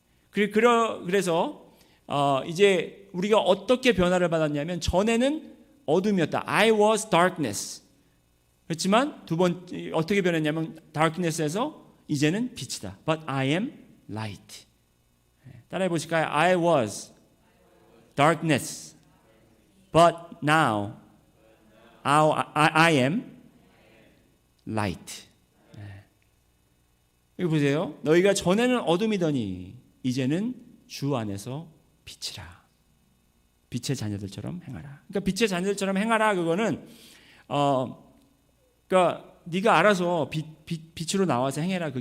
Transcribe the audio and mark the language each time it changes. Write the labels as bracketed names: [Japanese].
[Korean] 그래서 이제 우리가 어떻게 변화를 받았냐면 전에는 어둠이었다. [English] I was darkness. [Korean] 그렇지만 두 번째 어떻게 변했냐면 darkness에서 이제는 빛이다. [English] But I am light. [Korean] 따라해 보실까요? [English] I was darkness, but now I am light. [Korean] 여기 보세요. 너희가 전에는 어둠이더니 이제는 주 안에서 빛이라. 빛의 자녀들처럼 행하라. 그러니까 빛의 자녀들처럼 행하라. 그거는 그러니까 네가 알아서 빛으로 나와서 행해라.